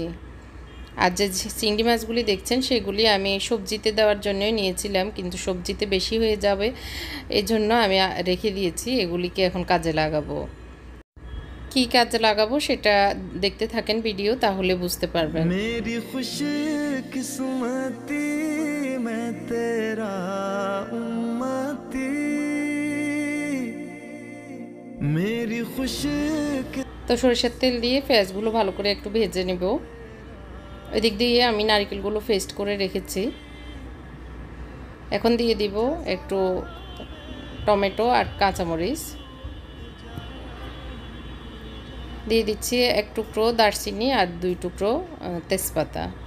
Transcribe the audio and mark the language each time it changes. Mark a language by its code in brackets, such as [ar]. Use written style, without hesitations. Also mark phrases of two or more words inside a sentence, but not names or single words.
[bn] আর যে চিংড়ি মাছগুলি দেখছেন সেগুলি আমি সবজিতে দেওয়ার জন্যই নিয়েছিলাম, কিন্তু সবজিতে বেশি হয়ে যাবে এই জন্য আমি রেখে দিয়েছি। এগুলিকে এখন কাজে লাগাবো। কি কাজে লাগাবো সেটা দেখতে থাকেন ভিডিও, তাহলে বুঝতে পারবেন। [ur] मेरी खुशकिस्मती मैं तेरा उम्मती, मेरी खुश। [bn] তো সরিষার তেল দিয়ে পেঁয়াজগুলো ভালো করে একটু ভেজে নেব। এদিক দিয়ে আমি নারকেলগুলো পেস্ট করে রেখেছি। এখন দিয়ে দিব একটু টমেটো আর কাঁচামরিচ, দিয়ে দিচ্ছি 1 টুকরো দারচিনি আর 2 টুকরো তেজপাতা।